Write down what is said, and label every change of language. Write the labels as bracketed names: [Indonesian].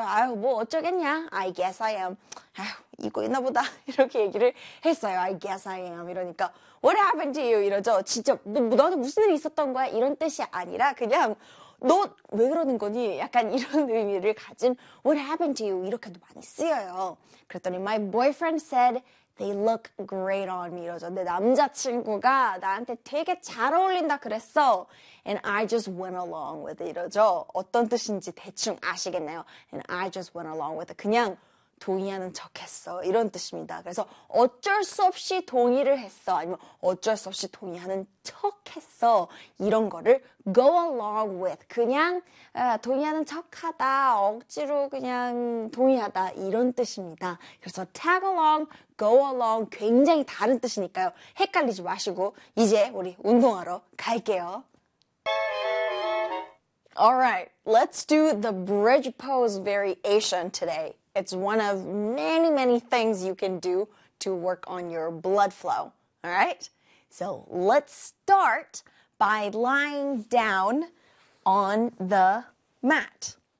[Korean] 아유, 뭐 어쩌겠냐? [English] I guess I am. [Korean] 아유, 입고 있나 보다. 이렇게 얘기를 했어요. [English] I guess I am. [Korean] 이러니까 [English] What happened to you? [Korean] 이러죠. 진짜 너 너한테 무슨 일이 있었던 거야? 이런 뜻이 아니라 그냥 너 왜 그러는 거니? 약간 이런 의미를 가진 [English] What happened to you? [Korean] 이렇게도 많이 쓰여요. 그랬더니 [English] My boyfriend said They look great on me. [Korean] 이러죠. 내 남자친구가 나한테 되게 잘 어울린다 그랬어. [English] And I just went along with it. [Korean] 이러죠. 어떤 뜻인지 대충 아시겠나요? [English] And I just went along with it. [Korean] 그냥 동의하는 척했어. 이런 뜻입니다. 그래서 어쩔 수 없이 동의를 했어. 아니면 어쩔 수 없이 동의하는 척했어. 이런 거를 go along with. 그냥 동의하는 척하다. 억지로 그냥 동의하다. 이런 뜻입니다. 그래서 tag along, go along 굉장히 다른 뜻이니까요. 헷갈리지 마시고 이제 우리 운동하러 갈게요. [English] Alright, let's do the bridge pose variation today. It's one of many, many things you can do to work on your blood flow, all right? So let's start by lying down on the mat.